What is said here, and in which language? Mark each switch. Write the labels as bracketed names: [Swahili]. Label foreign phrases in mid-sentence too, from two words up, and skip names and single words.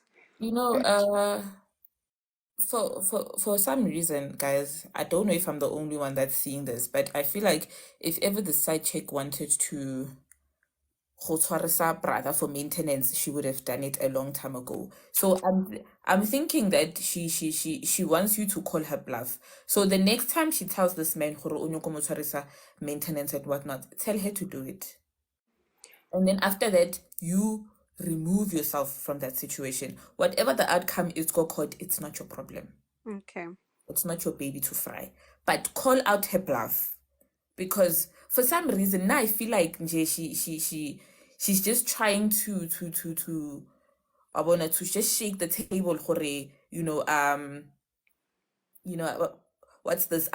[English] you know, for some reason, guys, I don't know if I'm the only one that's seeing this, but I feel like if ever the side chick wanted to [Tswana] go tshwarisa [English] brother for maintenance, she would have done it a long time ago. So I'm thinking that she wants you to call her bluff. So the next time she tells this man [Tswana] gore o nyaka mo tshwarisa [English] maintenance and whatnot, tell her to do it. And then after that, you remove yourself from that situation. Whatever the outcome is, go court, it's not your problem. Okay. It's not your baby to fry. But call out her bluff. Because for some reason now I feel like she's just trying to I wanna to just shake the table gore, what's this?